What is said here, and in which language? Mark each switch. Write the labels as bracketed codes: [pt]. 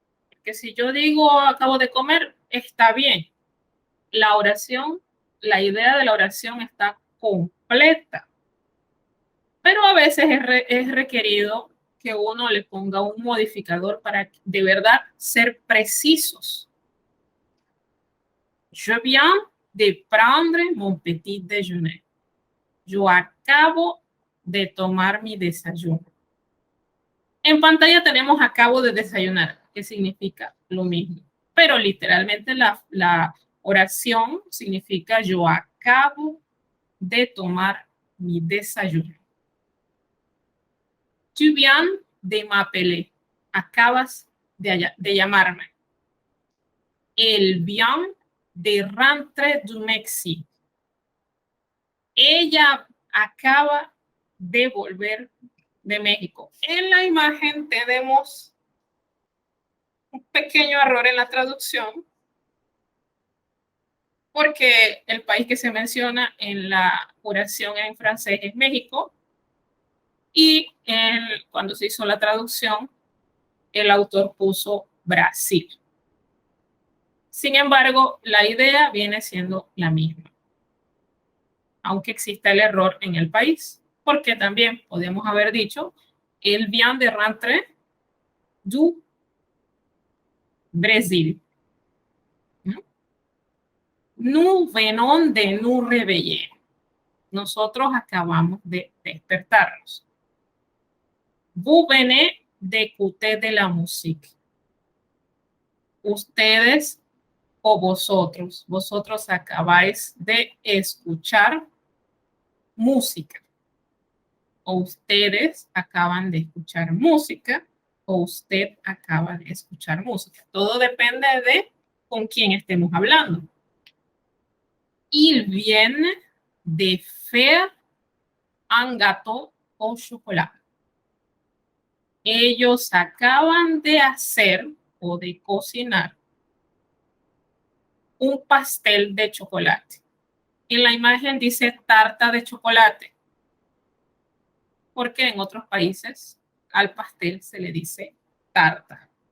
[es] Porque si yo digo acabo de comer, está bien. La oración, la idea de la oración está completa. Pero a veces es requerido que uno le ponga un modificador para de verdad ser precisos. [fr] Je viens de prendre mon petit déjeuner. [es] Yo acabo de tomar mi desayuno. En pantalla tenemos acabo de desayunar, que significa lo mismo. Pero literalmente la oración significa yo acabo de tomar mi desayuno. [fr] Tu viens de m'appeler. [es] Acabas de llamarme. [fr] Elle vient de rentrer du Mexique. [es] Ella acaba de volver de México. En la imagen tenemos un pequeño error en la traducción porque el país que se menciona en la oración en francés es México y cuando se hizo la traducción el autor puso Brasil. Sin embargo, la idea viene siendo la misma, aunque exista el error en el país, porque también podemos haber dicho, [fr] el vient de rentrer du Brasil. Nous venons de nous réveiller. [es] Nosotros acabamos de despertarnos. [fr] Vous venez d'écouter de la musique. [es] Ustedes o vosotros acabáis de escuchar música. O ustedes acaban de escuchar música o usted acaba de escuchar música. Todo depende de con quién estemos hablando. [fr] Il vient de faire un gâteau au chocolat. [es] Ellos acaban de hacer o de cocinar un pastel de chocolate. En la imagen dice tarta de chocolate, porque en otros países al pastel se le dice tarta.